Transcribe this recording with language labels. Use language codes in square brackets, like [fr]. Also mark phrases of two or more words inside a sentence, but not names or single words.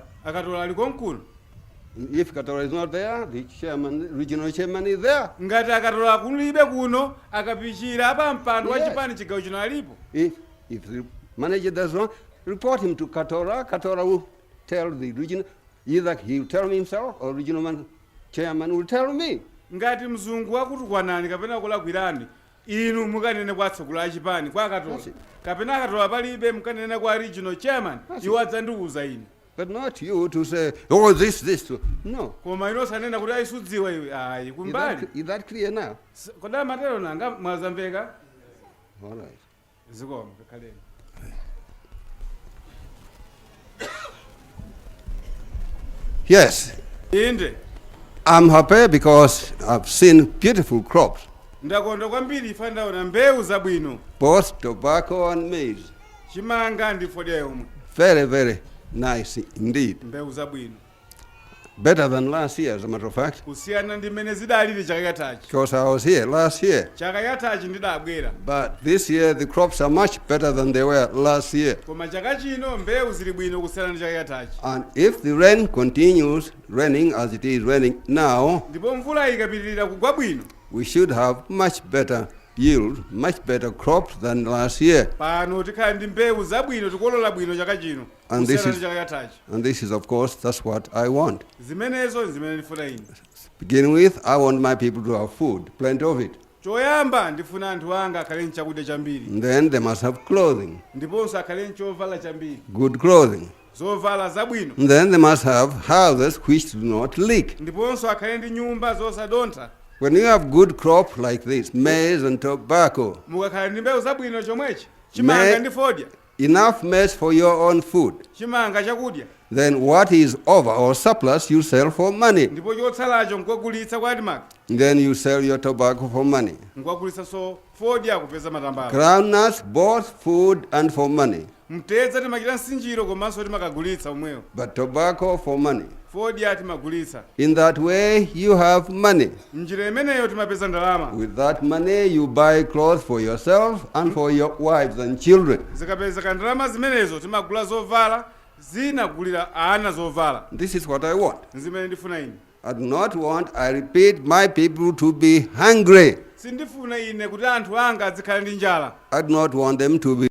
[ny] Akatola ali konkuno. [en] If Katora is not there, the chairman, regional chairman is there. [ny] Ngati akatola kulibe kuno akapichira apa mpando wa Yes. chipani chigawo chino alipo. [en] If the manager does not, report him to Katora. Katora will tell the regional, either he will tell me himself or regional chairman will tell me. [ny] Ngati mzungu wakutukwanani kapena kulakwirani inu mukanene kwa atsogoleri a chipani kwa akatola. Kapena akatola palibe mukanene kwa [en] regional chairman [ny] iwo adzandiuza ine. [en] But not you to say, oh, this. No. [ny] Koma ino sanena kuti aisudziwa iwe ayi kumbali. [en] Is that clear now? [ny] Koda matero nanga mwazamveka. [en] All right. [ny] Zikoma kaleni. [en] Yes. [ny] Inde. [en] I'm happy because I've seen beautiful crops, [ny] Ndakonda kwambiri ifa ndaona mbewu zabwino. [en] both tobacco and maize. [ny] Chimanga ndi fodya yomwe. [en] Very, very nice indeed. [ny] Mbewu zabwino. [en] Better than last year, as a matter of fact, [ny] Kusiyana ndi mmene zidalili chaka chatachi. [en] because I was here last year. [ny] Chaka chatachi ndidabwera. [en] But this year, the crops are much better than they were last year. [ny] Koma chaka chino mbewu zili bwino kusiyana ndi chaka chatachi. [en] And if the rain continues raining as it is raining now, [ny] Ndipo mvula ikapitirira kugwa bwino. [en] we should have much better yield, much better crops than last year. [ny] Pano tikhala ndi mbewu zabwino tikolola bwino chaka chino. [en] And this [ny] Kusiyana [en] is- [ny] ndi chaka chatachi. [en] And this is, of course, that's what I want. [ny] Zimenezo zimene ndifuna ine. [en] Beginning with, I want my people to have food, plenty of it. [ny] Choyamba ndifuna anthu anga akhale ndi chakudya chambiri. [en] And then they must have clothing, [ny] Ndiponso akhale ndi chovala chambiri. [en] good clothing. [ny] Zovala zabwino. [en] And then they must have houses which do not leak. [ny] Ndiponso akhale ndi nyumba zosadontha. [en] When you have good crop like this, maize and tobacco, [ny] Mukakhala ndi mbewu zabwino chomwechi. Chimanga ndi fodya. [en] enough maize for your own food, [ny] Chimanga chakudya. [en] then what is over or surplus you sell for money. [ny] Ndipo chotsalacho nkogulitsa kwa adimaka. [en] Then you sell your tobacco for money. [ny] Nkogulitsa so fodya kupeza matambala. [en] Groundnuts, both food and for money, [ny] Mtedza timachita msinjiro komanso timakagulitsa omwewo. [en] but tobacco for money. [ny] Fodya timagulitsa. [en] In that way, you have money. [ny] Njira imeneyo timapeza ndalama. [en] With that money, you buy clothes for yourself and for your wives and children. [ny] Zikapezeka ndalama zimenezo timagula zovala, zinagulira ana zovala. [en] This is what I want. [ny] Zimene ndifuna ine. [en] I do not want, I repeat, my people to be hungry. [ny] Sindifuna ine kuti anthu anga azikhala ndi njala. [en] I do not want them to be